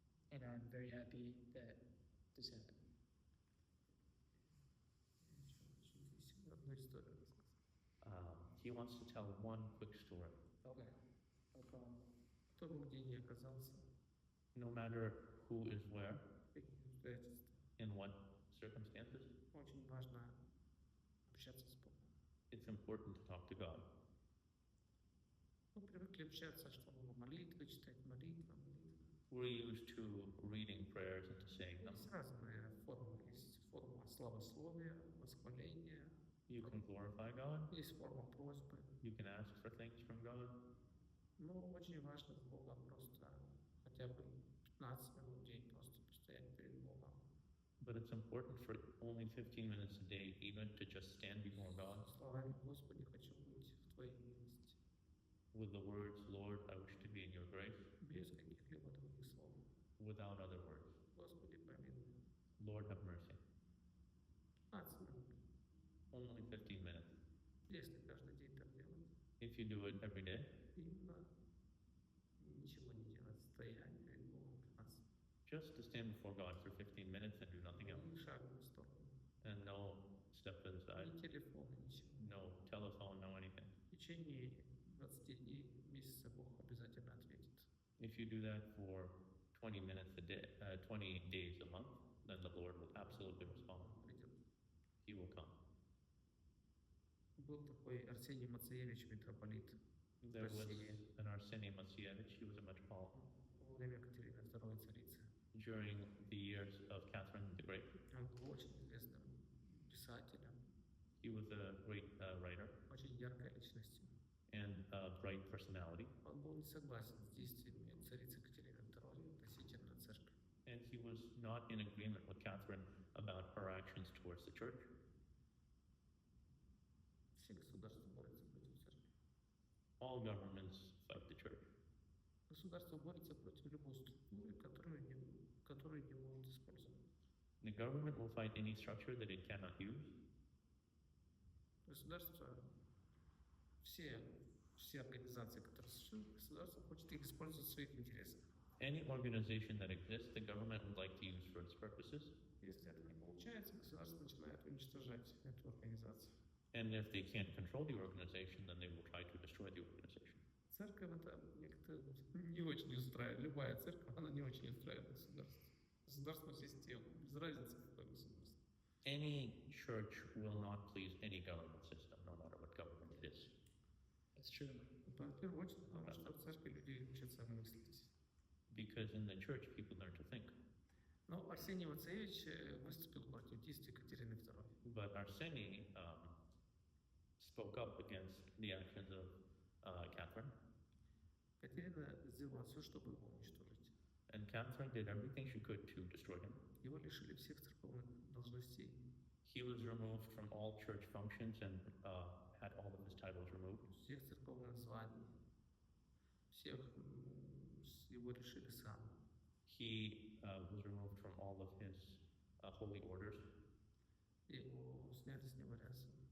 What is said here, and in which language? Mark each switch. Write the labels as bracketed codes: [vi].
[en] And I'm very happy that this happened. [ru] Одну историю рассказать. [en] He wants to tell one quick story. Okay, no problem. [ru] Кто бы где ни оказался, [en] No matter who is where, [ru] в каких обстоятельствах, [en] in what circumstances, [ru] очень важно общаться с Богом. [en] it's important to talk to God. [ru] Мы привыкли общаться, что молитвы читать, молитва. [en] We're used to reading prayers and to saying them. [ru] Есть разные формы. Есть форма славословия, восхваления, [en] You can glorify God, [ru] есть форма просьбы. [en] you can ask for things from God, [ru] Но очень важно с Богом просто хотя бы 15 минут в день просто постоять перед Богом. [en] but it's important for only 15 minutes a day even to just stand before God [ru] Словами «Господи, хочу быть в Твоей милости», [en] with the words, Lord, I wish to be in your grace, [ru] без каких-либо других слов. [en] without other words. [ru] Господи, помилуй. [en] Lord, have mercy. [ru] 15 минут. [en] Only 15 minutes. [ru] Если каждый день так делать, [en] If you do it every day, [ru] именно ничего не делать, стоять перед Богом 15 [en] just to stand before God for 15 minutes and do nothing else, [ru] ни шага в сторону, [en] and no step to the side, [ru] ни телефона, ничего. [en] no telephone, no anything. [ru] В течение 20 дней, месяца Бог обязательно ответит. [en] If you do that for 20 minutes a day, 20 days a month, then the Lord will absolutely respond. [ru] Придет. [en] He will come. [ru] Был такой Арсений Мацеевич, митрополит [en] There was [ru] России [en] an Arseny Matsievich, he was a metropolitan [ru] во время Екатерины II царицы. [en] during the years of Catherine the Great. [ru] Он был очень известным писателем, [en] He was a great writer [ru] очень яркой личностью. [en] and a bright personality, [ru] Он был не согласен с действиями царицы Екатерины II относительно церкви. [en] and he was not in agreement with Catherine about her actions towards the church. [ru] Все государства борются против церкви. [en] All governments fight the church. [ru] Государство борется против любой структуры, которую не могут использовать. [en] The government will fight any structure that it cannot use. [ru] Государство, все организации, которые существуют, государство хочет их использовать в своих интересах. [en] Any organization that exists, the government would like to use for its purposes. [ru] Если это не получается, государство начинает уничтожать эту организацию. [en] And if they can't control the organization, then they will try to destroy the organization. [ru] Церковь это как-то не очень устраивает. Любая церковь, она не очень устраивает государство. Государственную систему. Без разницы, какое государство. [en] Any church will not please any government system, no matter what government it is. That's true. [ru] В первую очередь, потому что в церкви люди учатся мыслить. [en] Because in the church, people learn to think. [ru] Но Арсений Вацевич выступил против действий Екатерины II. [en] But Arseny spoke up against the actions of Catherine. [ru] Екатерина сделала все, чтобы его уничтожить. [en] And Catherine did everything she could to destroy him. [ru] Его лишили всех церковных должностей. [en] He was removed from all church functions and had all of his titles removed. [ru] Всех церковных званий. Всех его лишили сана. [en] He was removed from all of his holy orders. [ru] Его сняли с него рясы.